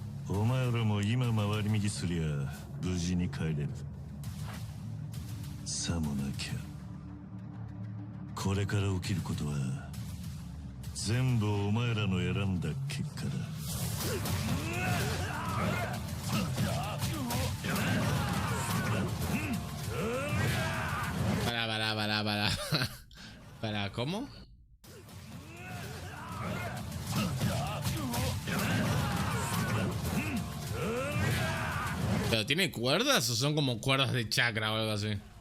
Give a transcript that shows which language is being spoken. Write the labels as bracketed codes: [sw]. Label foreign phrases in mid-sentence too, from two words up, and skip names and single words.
[ja] お前らも今回り右すりゃ無事に帰れる。さもなきゃこれから起きることは全部お前らの選んだ結果だ。 [es] Para, ¿cómo? ¿Pero tiene cuerdas o son como cuerdas de chakra o algo así?